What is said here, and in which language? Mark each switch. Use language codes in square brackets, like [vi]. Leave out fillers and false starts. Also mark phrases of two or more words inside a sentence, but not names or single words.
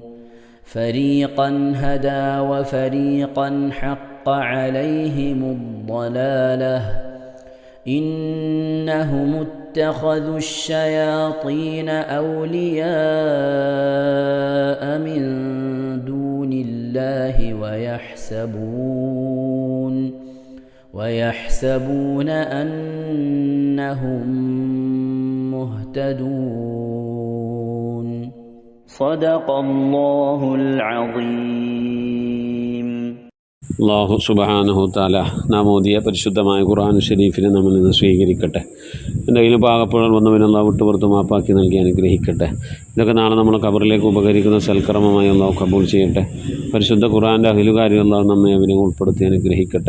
[ar] فريقا هدى وفريقا حق عليهم الضلالة إنهم اتخذوا الشياطين أولياء من دون الله ويحسبون أنهم مهتدون. صدق الله العظيم. الله سبحانه تعالى [ml] നാം ഓതിയ പരിശുദ്ധമായ ഖുർആൻ ഷരീഫിനെ നമ്മൾ ഇന്ന് സ്വീകരിക്കട്ടെ. എന്തെങ്കിലും പാകപ്പുഴകൾ വന്നവൻ അല്ലാഹു വിട്ടുപുറത്ത് മാപ്പാക്കി നൽകി അനുഗ്രഹിക്കട്ടെ. ഇതൊക്കെ നാളെ നമ്മളെ ഖബറിലേക്ക് ഉപകരിക്കുന്ന സൽക്കർമ്മമായി അല്ലാഹു കബൂൽ ചെയ്യട്ടെ. പരിശുദ്ധ ഖുർആൻ്റെ അഹിലുകാരി അല്ലാഹു നമ്മെ അവരെ ഉൾപ്പെടുത്തി അനുഗ്രഹിക്കട്ടെ.